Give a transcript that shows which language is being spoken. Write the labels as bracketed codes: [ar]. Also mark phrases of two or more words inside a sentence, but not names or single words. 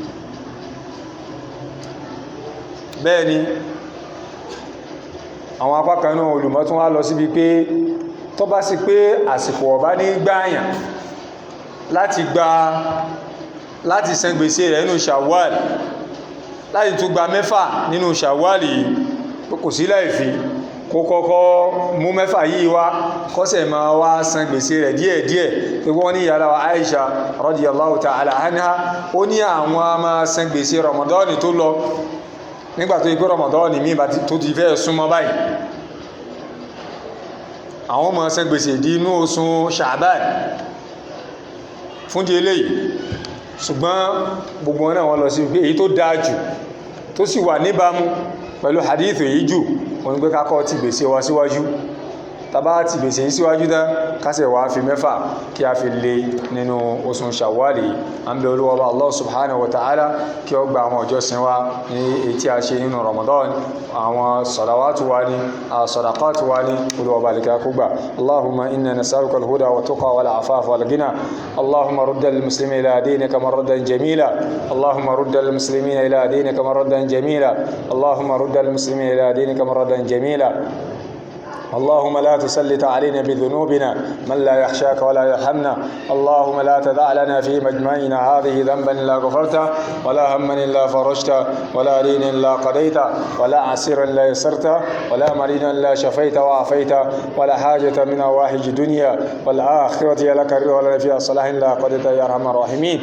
[yo] bẹ́ẹ̀ ni àwọn apá kan náà olùmọ̀ tún wá lọ síbi pé tó bá sí pé àsìkò ọ̀bá ní gbáyàn láti san gbèsè rẹ̀ nínú Shawwal, láti tún gba 6 nínú Shawwal yìí, kò sí láìfí kó kọ́kọ́ mú 6 yìí wá, kọ́sẹ̀ máa wá san gbèsè rẹ̀ díẹ̀díẹ̀. pé wọ́n ní ìyàlá wa Aisha [ar] رضي الله تعالى عنها, [yo] ó ní àwọn máa san gbèsè Ramadan tó lọ nígbà tó ikú Ramadan mi bá tó ti fẹ́ súnmọ́ báyìí, àwọn máa san gbèsè di inú oṣù Sha'ban fún di eléyìí. ṣùgbọ́n gbogbo náà wọ́n lọ sí pé èyí tó dáa jù tó sì wà níbàámu pẹ̀lú hadithu yìí jù wọ́n gbé kákọ́ ti gbèsè wa síwájú. tàbá ti gbèsè yìí síwájú dá kásẹ̀ wá fi 6 kí a fi lé nínú oṣù Shawwal. à ń bẹ Olúwa [ar] الله سبحانه وتعالى [yo] kí ó gba àwọn ọjọ́sìn wa ní èyí tí a ṣe nínú Ramadan, àwọn salawatu wa ní sadaqatu wa ní Olúwa alìkà kó gbà. [ar] اللهم إنا نسألك الهدى والتقى والعفاف والغنى. اللهم رد المسلمين إلى دينك مردا جميلا. اللهم رد المسلمين إلى دينك مردا جميلا. اللهم رد المسلمين إلى دينك مردا جميلا. اللهم لا تسلط علينا بذنوبنا من لا يخشاك ولا يرحمنا. اللهم لا تدع لنا في مجمعنا هذه ذنبا إلا غفرته، ولا هما إلا فرجته، ولا دينا إلا قضيته، ولا عسيرا إلا يسرته، ولا مريضا إلا شفيته وعافيته، ولا حاجة من حوائج الدنيا والآخرة لك الرضا ولنا فيها صلاح إلا قضيته يا أرحم الراحمين.